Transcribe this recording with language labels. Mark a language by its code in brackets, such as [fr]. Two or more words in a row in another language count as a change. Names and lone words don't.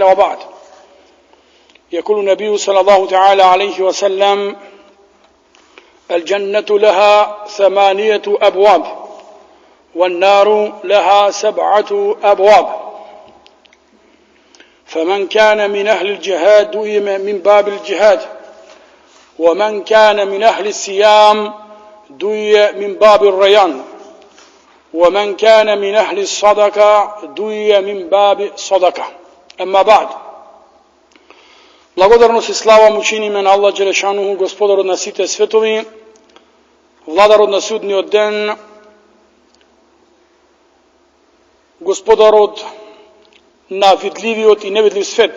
[ar] وبعد، يقول النبي صلى الله تعالى عليه وسلم: الجنة لها 8 أبواب والنار لها 7 أبواب، فمن كان من أهل الجهاد دُعِيَ من باب الجهاد، ومن كان من أهل الصيام دُعِيَ من باب الريان، ومن كان من أهل الصدقة دُعِيَ من باب صدقة. أما بعد، [mk] благодарност и слава му чиниме на Аллах Джелешануху, господарот на сите светови, владарот на судниот ден, господарот на видливиот и невидлив свет.